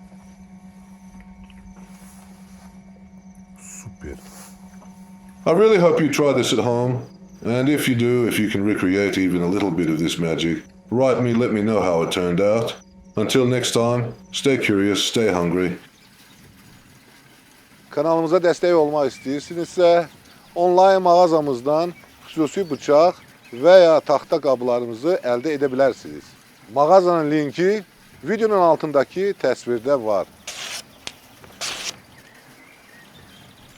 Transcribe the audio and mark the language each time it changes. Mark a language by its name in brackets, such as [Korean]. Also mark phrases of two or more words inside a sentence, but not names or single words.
[English] Super. I really hope you try this at home, and if you do, if you can recreate even a little bit of this magic, write me, let me know how it turned out. Until next time, stay curious, stay hungry. [Azerbaijani] Kanalımıza dəstək olmaq istəyirsinizsə, onlayn mağazamızdan xüsusi bıçaq və ya taxta qablarımızı əldə edə bilərsiniz. Mağazanın linki videonun altındakı təsvirdə var.